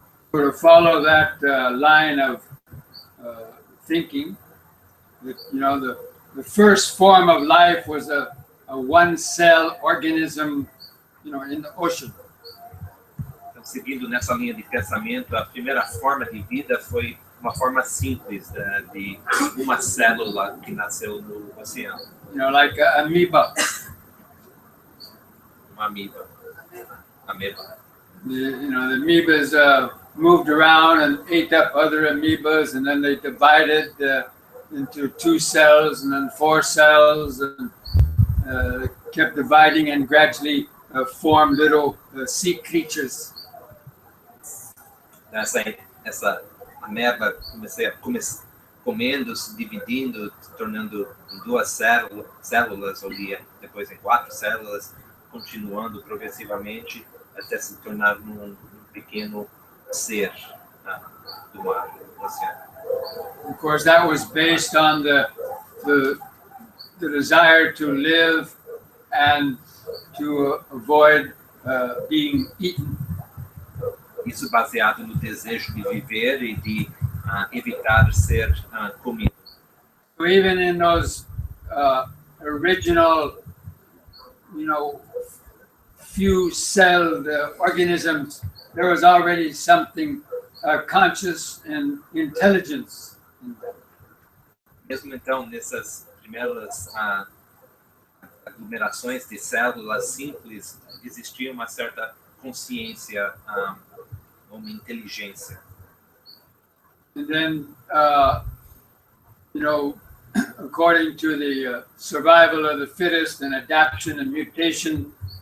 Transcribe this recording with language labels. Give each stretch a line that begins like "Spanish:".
English: To follow that line of thinking, the first form of life was a one-cell organism, in the ocean.
Portuguese: Então, seguindo nessa linha de pensamento, a primeira forma de vida foi uma forma simples de uma célula que nasceu no oceano.
English: Like an amoeba.
Portuguese: Uma ameba.
English: The amoebas moved around and ate up other amoebas, and then they divided into 2 cells and then 4 cells, and kept dividing and gradually formed little sea creatures.
Portuguese: Essa ameba comendo, se dividindo, se tornando em 2 células, ou depois em 4 células, continuando progressivamente até se tornar um pequeno ser do mar, do oceano.
English: Of course, that was based on the desire to live and to avoid being eaten.
Portuguese: Isso baseado no desejo de viver e de evitar ser comido.
English: So even in those original, few-celled organisms, there was already something conscious and intelligence in them.
Portuguese: Mesmo então, nessas primeiras aglomerações de células simples, existia uma certa consciência, uma inteligência.
English: And then, according to the survival of the fittest and adaptation and mutation,